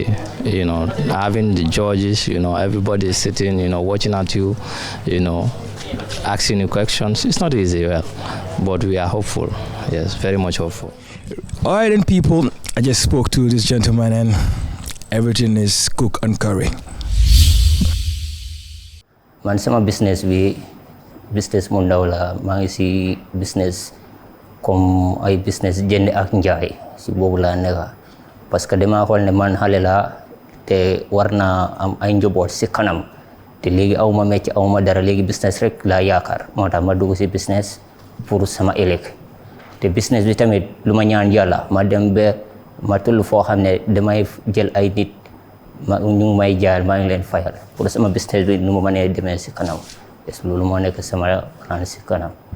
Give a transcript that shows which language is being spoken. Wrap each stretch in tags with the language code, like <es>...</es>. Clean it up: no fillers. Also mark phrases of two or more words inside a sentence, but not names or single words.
<en>Having the judges, everybody is sitting, watching at you, asking you questions. It's not easy, but we are hopeful. Yes, very much hopeful. All right, then, people, I just spoke to this gentleman and everything is cook and curry.</en> <wo>Man sama business mu ndaw la maa ngi si business comme ay business jënd ak njaay si boobu laa nekk parce que dama xool ne man xale la te war naa am ay njaboot si kanam te léegi awma métier awma dara léegi business rek laa yaakaar moo tax ma dugg si business pour sama ëllëg te business bi tamit lu ma ñaan yàlla ma dem ba ma tullu foo xam ne damay jël ay nit ñu may jaayal maa ngi leen fayal pour sama business bi nu ma mënee demee si kanam est loolu moo nekk sama plan si kanam.</wo>